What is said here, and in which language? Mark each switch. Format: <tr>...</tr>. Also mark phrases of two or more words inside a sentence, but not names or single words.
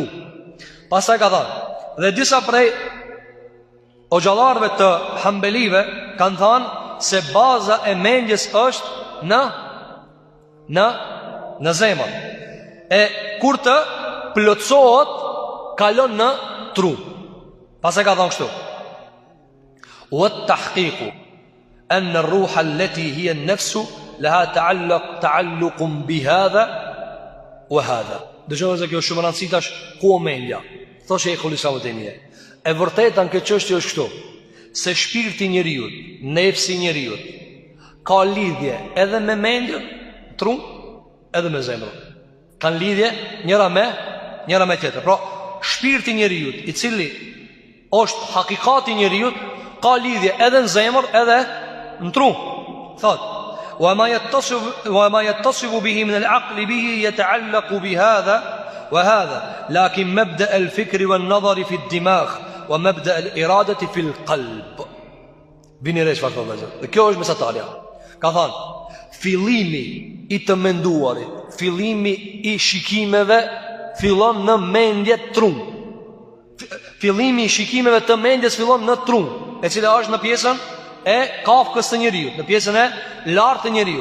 <sq>Pastaj ka thënë, dhe disa prej xhallarëve të Hambelive kanë thënë se baza e mendjes është në zemër. E kur të plotësohet, kalon në tru. Pastaj ka thënë kështu:</sq> <ar>"والتحقيق أن الروح التي هي النفس لها تعلق بهذا وهذا."</ar> <sq>Dëgjoni se kjo është shumë e rëndësishme tash ku mendja. Thotë Sheikhul Islam Taymija. E vërteta në këtë çështje është kështu, se shpirti i njeriu, nefsi i njeriu ka lidhje edhe me mendjen, tru, edhe me zemrën. Kanë lidhje njëra me tjetër. Pra, shpirti i njeriu, i cili është hakikati i njeriu, ka lidhje edhe në zemër, edhe në tru. Thotë:</sq> <ar>وما يتصف به من العقل به يتعلق بهذا وهذا لكن مبدأ الفكر والنظر في الدماغ ومبدأ الإرادة في القلب.</ar> <sq>Bini reç çfarë thotë. Dhe kjo është mesatarja. Ka thënë, fillimi i të menduarit, fillimi i shikimeve fillon në mendje trum. Fillimi i shikimeve të mendjes fillon në trum, e cila është në pjesën e kafkës të njeriu, në pjesën e lartë të njeriu.</sq>